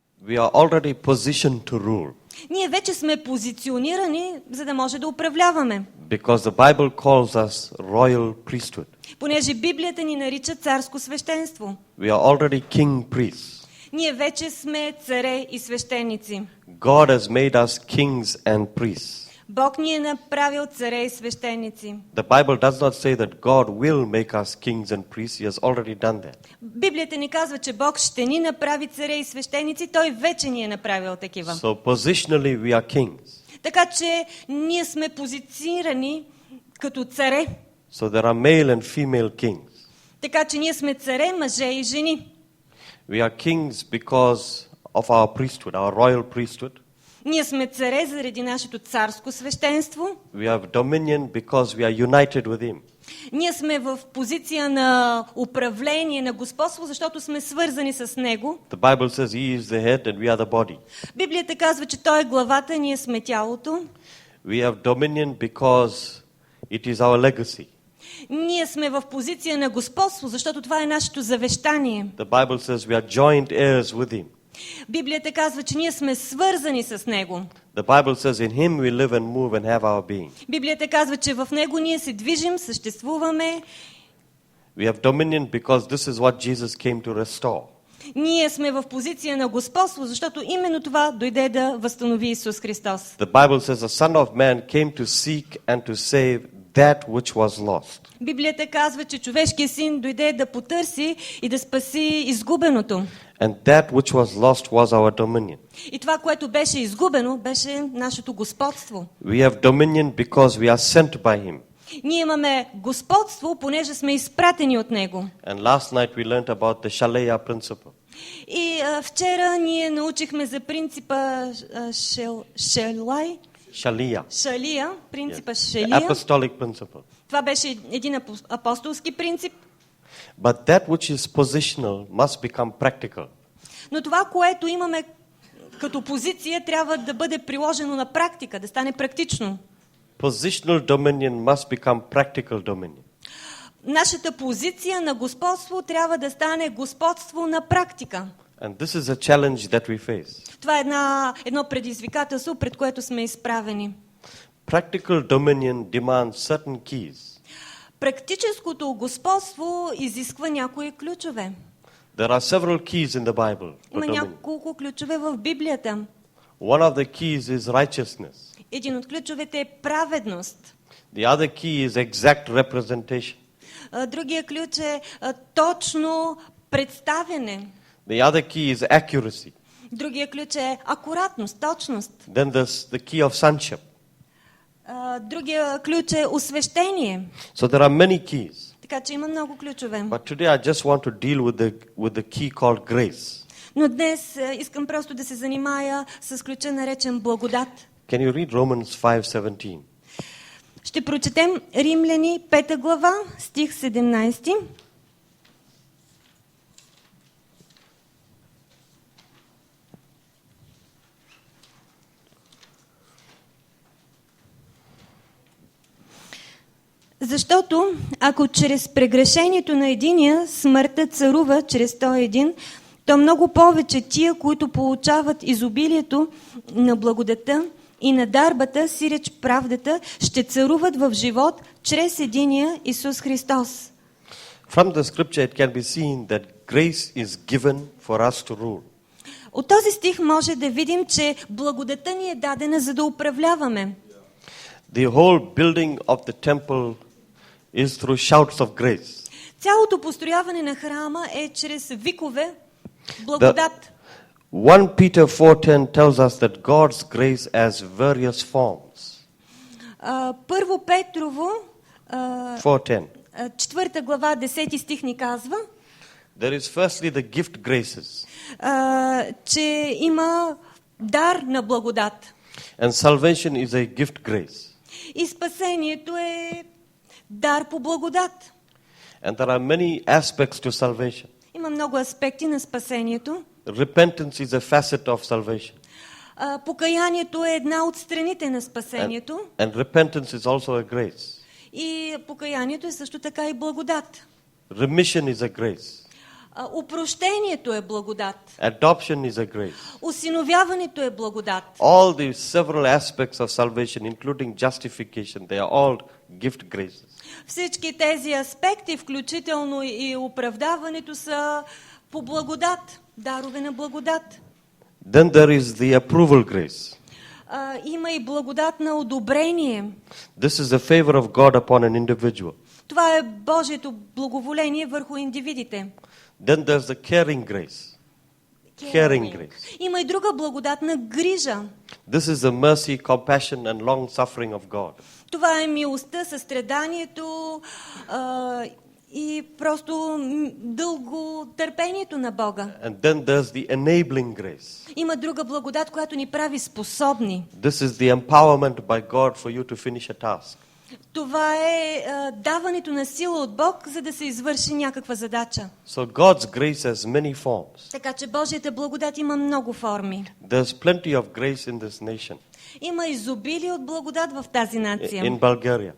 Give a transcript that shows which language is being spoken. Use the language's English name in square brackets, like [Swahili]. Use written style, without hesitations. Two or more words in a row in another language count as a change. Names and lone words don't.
[English] We are already positioned to rule. [Bulgarian] Ние вече сме позиционирани, за да може да управляваме. [English] Because the Bible calls us royal priesthood. [Bulgarian] Понеже Библията ни нарича царско свещенство. [English] We are already king priests. [Bulgarian] Ние вече сме царе и свещеници. [English] God has made us kings and priests. [Bulgarian] Бог ни е направил царе и свещеници. [English] The Bible does not say that God will make us kings and priests. He has already done that. [Bulgarian] Библията ни казва, че Бог ще ни направи царе и свещеници. Той вече ни е направил такива. [English] So positionally we are kings. [Bulgarian] Така че ние сме позиционирани като царе. [English] So there are male and female kings. [Bulgarian] Така че ние сме царе, мъже и жени. [English] We are kings because of our priesthood, our royal priesthood. [Bulgarian] Ние сме царе заради нашето царско свещенство. [English] We have dominion because we are united with Him. [Bulgarian] Ние сме в позиция на управление, на господство, защото сме свързани с Него. [English] The Bible says He is the head and we are the body. [Bulgarian] Библията казва, че Той е главата, ние сме тялото. [English] We have dominion because it is our legacy. [Bulgarian] Ние сме в позиция на господство, защото това е нашето завещание. [English] The Bible says we are joint heirs with Him. [Bulgarian] Библията казва, че ние сме свързани с Него. [English] The Bible says in Him we live and move and have our being. [Bulgarian] Библията казва, че в Него ние се движим, съществуваме. [English] We have dominion because this is what Jesus came to restore. [Bulgarian] Ние сме в позиция на господство, защото именно това дойде да възстанови Исус Христос. [English] The Bible says the Son of Man came to seek and to save that which was lost. [Bulgarian] Библията казва, че човешкият син дойде да потърси и да спаси изгубеното. [English] And that which was lost was our dominion. [Bulgarian] И това, което беше изгубено, беше нашето господство. [English] We have dominion because we are sent by Him. [Bulgarian] Ние имаме господство, понеже сме изпратени от Него. [English] And last night we learned about the Shaleya principle. [Bulgarian] И вчера ние научихме за принципа Шалия, принципа [English] The [Bulgarian] Шалия. [English] apostolic principle. [Bulgarian] Това беше един апостолски принцип. [English] But that which is positional must become practical. [Bulgarian] Но това, което имаме като позиция, трябва да бъде приложено на практика, да стане практично. [English] Positional dominion must become practical dominion. [Bulgarian] Нашата позиция на господство трябва да стане господство на практика. [English] And this is a challenge that we face. [Bulgarian] Това е едно предизвикателство, пред което сме изправени. [English] Practical dominion demands certain keys. [Bulgarian] Практическото господство изисква някои ключове. [English] There are several keys in the Bible for [Bulgarian] Има [English] dominion. [Bulgarian] няколко ключове в Библията. [English] One of the keys is righteousness. [Bulgarian] Един от ключовете е праведност. [English] The other key is exact representation. [Bulgarian] Другия ключ е точно представяне. [English] The other key is accuracy. [Bulgarian] Другия ключ е акуратност, точност. [English] Then there's the key of sonship. [Bulgarian] Другия ключ е освещение. [English] So there are many keys. [Bulgarian] Така че има много ключове. [English] But today I just want to deal with the key called grace. [Bulgarian] Но днес искам просто да се занимая с ключа наречен благодат. [English] Can you read Romans 5:17? [Bulgarian] Ще прочетем Римляни 5 глава, стих 17. Защото ако чрез прегрешението на единия смъртта царува чрез този един, то много повече тия, които получават изобилието на благодата и на дарбата, сиреч правдата, ще царуват в живот чрез единия Исус Христос. [English] From the scripture it can be seen that grace is given for us to rule. [Bulgarian] От този стих може да видим, че благодата ни е дадена, за да управляваме. [English] The whole building of the temple is through shouts of grace. [Bulgarian] Цялото построяване на храма е чрез викове благодат. [English] 1 Peter 4:10 tells us that God's grace has various forms. [Bulgarian] Първо Петрово, 4:10. 4 глава, 10 стих ни казва, [English] There is firstly the gift graces. [Bulgarian] че има дар на благодат. [English] And salvation is a gift grace. [Bulgarian] И спасението е дар по благодат. [English] And there are many aspects to salvation. [Bulgarian] Има много аспекти на спасението. [English] Repentance is a facet of salvation. [Bulgarian] Покаянието е една от страните на спасението. [English] And repentance is also a grace. [Bulgarian] И покаянието е също така и благодат. [English] Remission is a grace. [Bulgarian] Опрощението е благодат. [English] Adoption is a grace. [Bulgarian] Осиновяването е благодат. [English] All the several aspects of salvation, including justification, they are all gift graces. [Bulgarian] Всички тези аспекти, включително и оправдаването, са по благодат, дарове на благодат. [English] Then there is the approval grace. [Bulgarian] Има и благодат на одобрение. [English] This is the favor of God upon an individual. [Bulgarian] Това е Божието благоволение върху индивидите. [English] Then there's the caring grace. Caring grace. [Bulgarian] Има и друга благодат на грижа. [English] This is the mercy, compassion and long suffering of God. [Bulgarian] Това е милостта, състраданието и просто дълго търпението на Бога. [English] And then there's the enabling grace. [Bulgarian] Има друга благодат, която ни прави способни. [English] This is the empowerment by God for you to finish a task. [Bulgarian] Това е даването на сила от Бог, за да се извърши някаква задача. [English] So God's grace has many forms. [Bulgarian] Така че Божията благодат има много форми. [English] There's plenty of grace in this nation. [Bulgarian] Има изобилие от благодат в тази нация. [English] In Bulgaria,